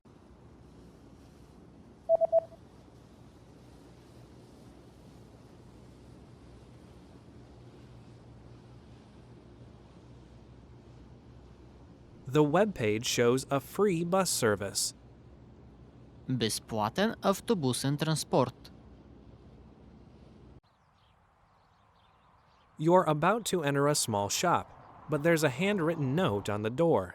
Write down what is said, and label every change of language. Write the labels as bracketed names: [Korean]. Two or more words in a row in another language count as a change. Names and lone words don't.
[English] The web page shows a free bus service. [Bulgarian] Безплатен автобусен транспорт. [English] You're about to enter a small shop, but there's a handwritten note on the door.